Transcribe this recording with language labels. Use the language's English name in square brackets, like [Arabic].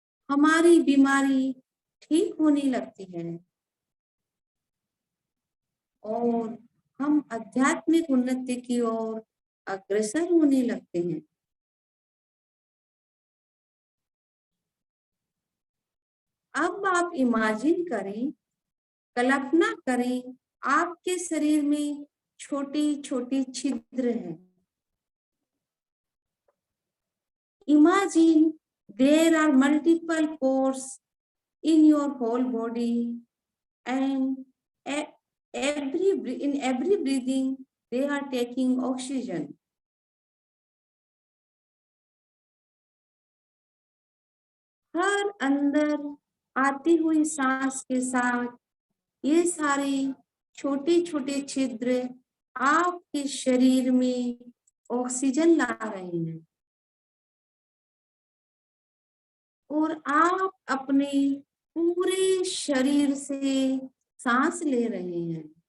[Hindi] हमारी बीमारी ठीक होने लगती है और हम आध्यात्मिक उन्नति की ओर अग्रसर होने लगते हैं। अब आप इमेजिन करें, कल्पना करें, आपके शरीर में छोटी छोटी छिद्र हैं। [English] Imagine there are multiple pores in your whole body, and in every breathing they are taking oxygen. [Hindi] हर अंदर आती हुई सांस के साथ ये सारे छोटे छोटे छिद्र आपके शरीर में ऑक्सीजन ला रहे हैं और आप अपने पूरे शरीर से सांस ले रहे हैं।